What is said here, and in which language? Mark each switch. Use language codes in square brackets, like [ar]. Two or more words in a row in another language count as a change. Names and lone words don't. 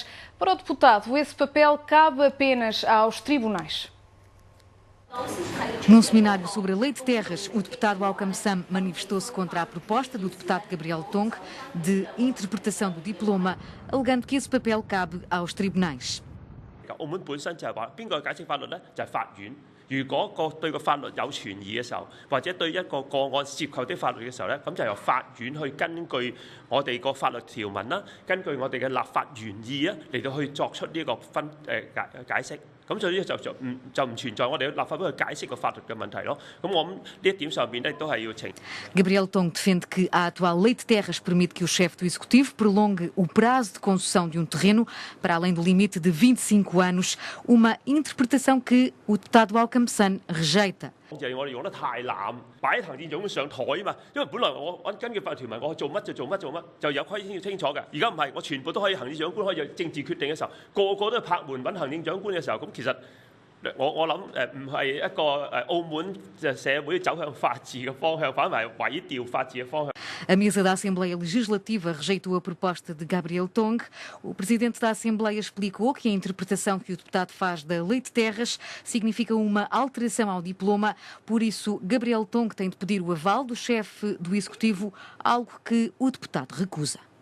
[pt] Para o deputado, esse papel cabe apenas aos tribunais. Num seminário sobre a lei de terras, o deputado Ockham Sun manifestou-se contra a proposta do deputado Gabriel Tong de interpretação do diploma, alegando que esse papel cabe aos tribunais. [yue] 澳門本身就係話邊個解釋法律呢？就係法院。如果對個法律有存疑嘅時候，或者對一個個案涉及啲法律嘅時候呢，咁就由法院去根據我哋個法律條文啦，根據我哋嘅立法原意啊，嚟到去作出呢個解釋。咁所以就唔存在我哋立法會去解釋個法律嘅問題咯。咁我諗呢一點上邊咧都係要澄。 [pt] Gabriel Tong defende que a atual lei de terras permite que o chefe do Executivo prolongue o prazo de concessão de um terreno para além do limite de 25 anos, uma interpretação que o deputado Ockham Sun rejeita. [yue] 就係我哋用得太濫，擺行政長官上台嘛。因為本來我根據法律條文，我做乜就做乜，就有規定清楚嘅。而家唔係，我全部都可以行政長官可以有政治決定嘅時候，個個都係拍門揾行政長官嘅時候，咁其實我諗唔係一個澳門社會走向法治嘅方向，反為毀掉法治嘅方向。 [pt] A mesa da Assembleia Legislativa rejeitou a proposta de Gabriel Tong. O presidente da Assembleia explicou que a interpretação que o deputado faz da lei de terras significa uma alteração ao diploma. Por isso, Gabriel Tong tem de pedir o aval do chefe do Executivo, algo que o deputado recusa.